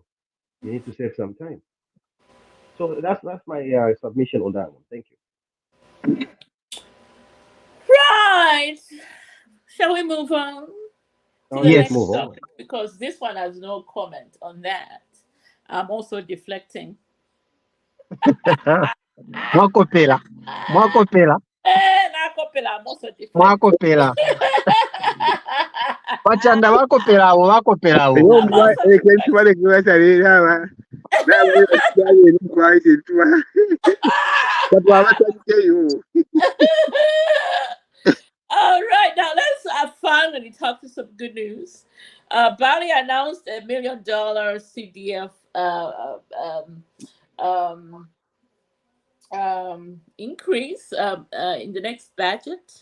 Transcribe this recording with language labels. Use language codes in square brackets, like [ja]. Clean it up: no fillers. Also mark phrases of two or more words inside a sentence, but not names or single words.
[en] You need to save some time. So that's my submission on that one. Thank you. Right. Shall we move on to Now the let's next move Yes. on. topic? Because this one has no comment on that. I'm also deflecting. [bem] Mwakopela. Mwakopela. Nakopela, [en] I'm also deflecting. [bem] Mwakopela. Bachanda bakopela abo bakopela abo. Yo, [en] I'm also can't you deflecting. want to say that? That quiet into but what I tell you? All right, now let's finally talk to some good news. Bali announced $1 million CDF um, increase in the next budget.